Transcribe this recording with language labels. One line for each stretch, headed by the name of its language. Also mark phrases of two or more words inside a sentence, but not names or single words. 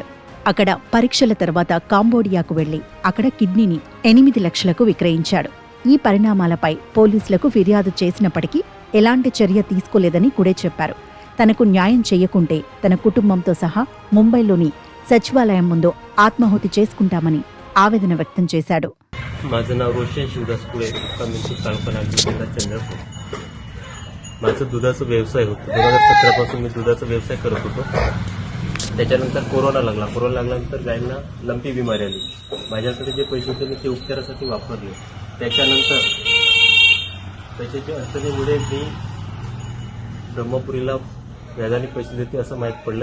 Telugu: అక్కడ పరీక్షల తర్వాత కాంబోడియాకు వెళ్లి అక్కడ కిడ్నీని 8 లక్షలకు విక్రయించాడు. ఈ పరిణామాలపై పోలీసులకు ఫిర్యాదు చేసినప్పటికీ ఎలాంటి చర్య తీసుకోలేదని కుడే చెప్పారు. తనకు న్యాయం చెయ్యకుంటే తన కుటుంబంతో సహా ముంబైలోని సచివాలయం ముందు ఆత్మాహుతి చేసుకుంటామని ఆవేదన వ్యక్తం చేశాడు.
Marathi: माझं नाव रोशन शिवदास कुळे, मुक्काम तालुका नागपूर, जिल्हा चंद्रपूर. माझं दुधाचा व्यवसाय होता. 2017 पासून मी दुधाचा व्यवसाय करत होतो. त्याच्यानंतर कोरोना लागल्यानंतर गायींना लंपी बिमारी आली. माझ्याकडे जे पैसे होते मी ते उपचारासाठी वापरले. त्याच्यानंतर पैशाच्या अडचणीमुळे मी ब्रह्मपुरीला व्याजाने पैसे देते असं माहीत पडलं.